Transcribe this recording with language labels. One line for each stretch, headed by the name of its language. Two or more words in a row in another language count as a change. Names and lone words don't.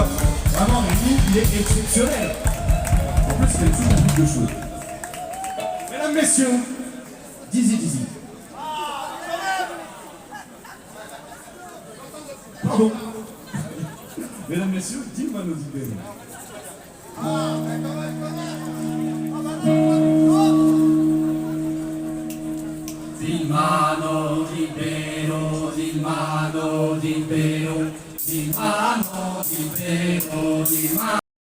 French: Vraiment, Rémi, il est exceptionnel. En plus, il fait toujours beaucoup de choses. Mesdames, messieurs, Dizzy. Pardon. Mesdames, messieurs, Dilmano Libero. Dilmano Libero, Dilmano Libero, Dilmano Libero, Dilmano.